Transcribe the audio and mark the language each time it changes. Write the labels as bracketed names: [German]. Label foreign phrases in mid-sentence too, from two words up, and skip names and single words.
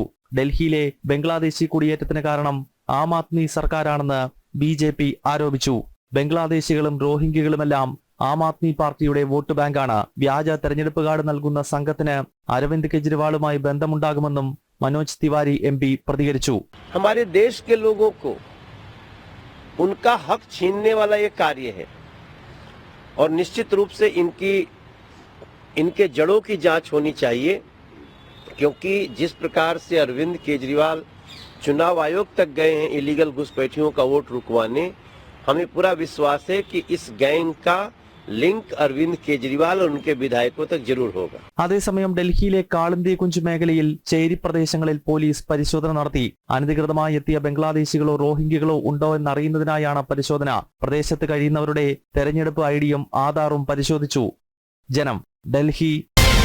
[Malayalam] ഡൽഹിയിലെ ബംഗ്ലാദേശി കുടിയേറ്റത്തിന് കാരണം ആം ആദ്മി സർക്കാരാണെന്ന് BJP ആരോപിച്ചു. ബംഗ്ലാദേശികളും റോഹിംഗ്യകളുമെല്ലാം ആം ആദ്മി പാർട്ടിയുടെ വോട്ട് ബാങ്കാണ്. വ്യാജ തെരഞ്ഞെടുപ്പ് കാർഡ് നൽകുന്ന സംഘത്തിന് അരവിന്ദ് കെജ്രിവാളുമായി ബന്ധമുണ്ടാകുമെന്നും മനോജ് തിവാരി MP പ്രതികരിച്ചു. [Hindi] हमारे देश के लोगों को उनका हक छीनने वाला ये कार्य है और निश्चित रूप से इनके जड़ों की जांच होनी चाहिए, क्योंकि जिस प्रकार से अरविंद केजरीवाल चुनाव आयोग तक गए हैं इलीगल घुसपैठियों का वोट रुकवाने, हमें पूरा विश्वास है कि इस गैंग का लिंक अरविंद केजरीवाल उनके विधायकों तक जरूर होगा. [Malayalam] അതേസമയം ഡൽഹിയിലെ കാളിന്തി കുഞ്ച് മേഖലയിൽ ചേരി പ്രദേശങ്ങളിൽ പോലീസ് പരിശോധന നടത്തി. അനധികൃതമായി എത്തിയ ബംഗ്ലാദേശികളോ റോഹിംഗ്യകളോ ഉണ്ടോ എന്നറിയുന്നതിനായാണ് പരിശോധന. പ്രദേശത്ത് കഴിയുന്നവരുടെ തെരഞ്ഞെടുപ്പ് ID യും ആധാറും പരിശോധിച്ചു. ജനം, ഡൽഹി.